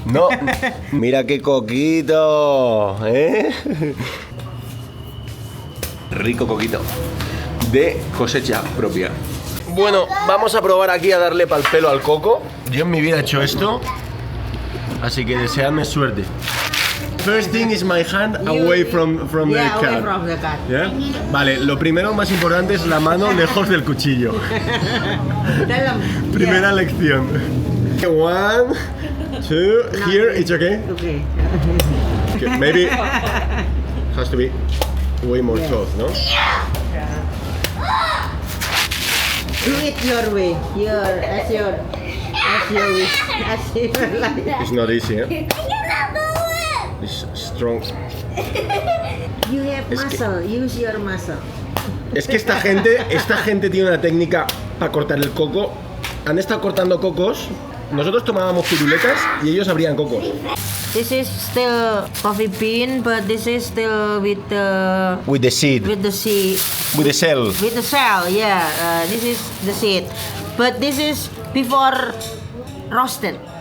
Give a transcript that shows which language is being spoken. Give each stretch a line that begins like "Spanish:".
Spanish: No. Mira qué coquito, ¿eh? Rico coquito. De cosecha propia. Bueno, vamos a probar aquí a darle pal pelo al coco. Yo en mi vida he hecho esto, así que deseadme suerte.
English: First thing is my hand away from the Yeah, away cat. from the cat. ¿Yeah?
Spanish: Vale, lo primero más importante es la mano lejos del cuchillo. Primera lección.
English: 1, 2, here, it's okay? Okay. Okay, maybe has to be way more close, no? Do it your way. As your wish. As your like. It's not easy, ¿eh? It's strong. You have muscle. Use your muscle.
Spanish: Es que esta gente tiene una técnica para cortar el coco. Han estado cortando cocos. Nosotros tomábamos piruletas y ellos abrían cocos.
English: This is still coffee bean, but this is still with the Seed. with the seed. With the shell. With the shell, yeah. This is the seed, but this is before roasted.